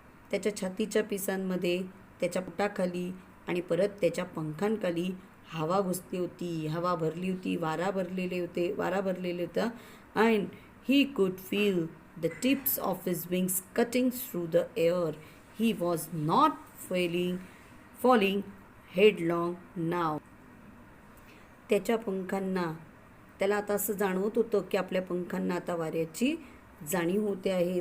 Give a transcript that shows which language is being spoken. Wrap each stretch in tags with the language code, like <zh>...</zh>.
<mr>त्याच्या छातीच्या पिसांमध्ये, त्याच्या पोटाखाली आणि परत त्याच्या पंखांखाली हवा घुसली होती, हवा भरली होती, वारा भरलेले होता.</mr> <en>and he could feel the tips of his wings cutting through the air. He was not falling headlong now.</en> <mr>त्याच्या पंखांना, त्याला आता असं जाणवत होतं की आपल्या पंखांना आता वाऱ्याची जाणीव होते आहे.</mr>